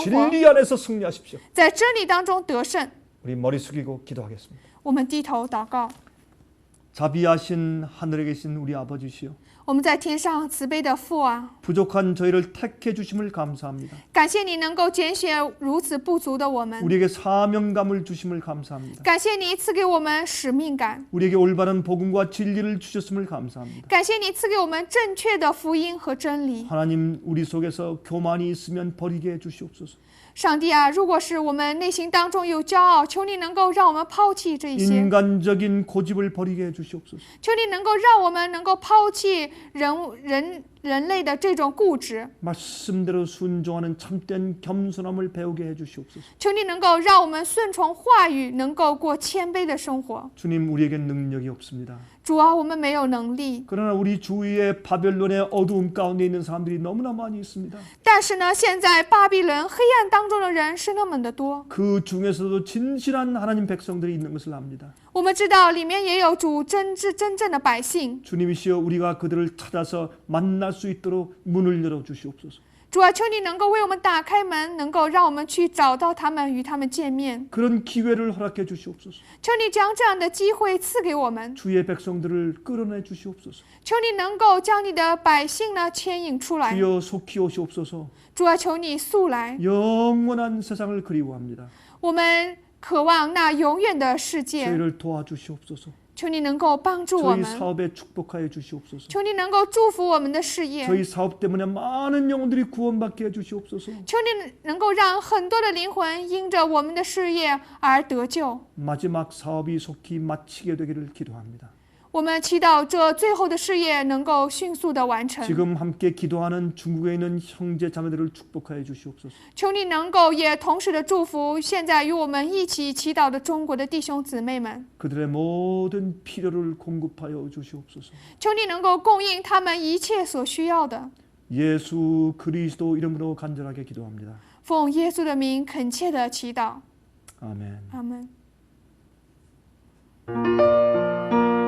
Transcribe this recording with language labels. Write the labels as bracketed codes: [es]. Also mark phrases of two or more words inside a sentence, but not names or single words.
[ko] 진리 안에서 승리하십시오. [zh] 在真理当中得胜。 [ko] 우리 머리 숙이고 기도하겠습니다. [zh] 我们低头祷告。 [ko] 자비하신 하늘에 계신 우리 아버지시여, [zh] 我们在天上慈悲的父啊， [ko] 부족한 저희를 택해 주심을 감사합니다. [zh] 感谢你能够拣选如此不足的我们， [ko] 우리에게 사명감을 주심을 감사합니다. [zh] 感谢你赐给我们使命感， [ko] 우리에게 올바른 복음과 진리를 주셨음을 감사합니다. [zh] 感谢你赐给我们正确的福音和真理。 [ko] 하나님, 우리 속에서 교만이 있으면 버리게 해 주시옵소서. [zh] 上帝啊，如果是我们内心当中有骄傲，求你能够让我们抛弃这一些， [ko] 인간적인 고집을 버리게 해주시옵소서. [zh] 求你能够让我们能够抛弃人类的这种固执， [ko] 말씀대로 순종하는 참된 겸손함을 배우게 해주시옵소서. [zh] 求你能够让我们顺从话语，能够过谦卑的生活。 [ko] 주님, 우리에겐 능력이 없습니다. [zh] 主啊，我们没有能力， [ko] 그러나 우리 주위에 바벨론의 어두움 가운데 있는 사람들이 너무나 많이 있습니다. [zh] 但是呢，现在巴比伦黑暗当中的人是那么的多。 [ko] 그 중에서도 진실한 하나님 백성들이 있는 것을 압니다. [zh] 我们知道里面也有主真正的百姓。 [ko] 주님이시여, 우리가 그들을 찾아서 만날 수 있도록 문을 열어 주시옵소서. [zh] 主啊，求你能够为我们打开门，能够让我们去找到他们，与他们见面。 [ko] 그런 기회를 허락해 주시옵소서. [zh] 求你将这样的机会赐给我们， [ko] 주의 백성들을 끌어내 주시옵소서. [zh] 求你能够将你的百姓呢牵引出来。 [ko] 주여, 속히 오시옵소서. [zh] 主啊，求你速来， [ko] 영원한 세상을 그리워합니다. [zh] 我们渴望那永远的世界。 [ko] 저희를 도와주시옵소서. [zh] 求你能够帮助我 [ko] 저희 [zh] 们， [ko] 사업에 축복하여 주시옵소서. [zh] 求你能够祝福我们的事业， [ko] 저희 사업 때문에 많은 영혼들이 구원받게 해주시옵소서. [zh] 求你能够让很多的灵魂因着我们的事业而得救。 [ko] 마지막 사업이 속히 마치게 되기를 기도합니다. [zh] 我们祈祷这最后的事业能够迅速的完成。 [ko] 지금 함께 기도하는 중국에 있는 형제 자매들을 축복하여 주시옵소서. [zh] 求你能够也同时的祝福现在与我们一起祈祷的中国的弟兄姊妹们， [ko] 그들의 모든 필요를 공급하여 주시옵소서. [zh] 求你能够供应他们一切所需要的。 [ko] 예수 그리스도 이름으로 간절하게 기도합니다. [zh] 奉耶稣的名恳切的祈祷， [ko] 아멘. [zh] 阿门。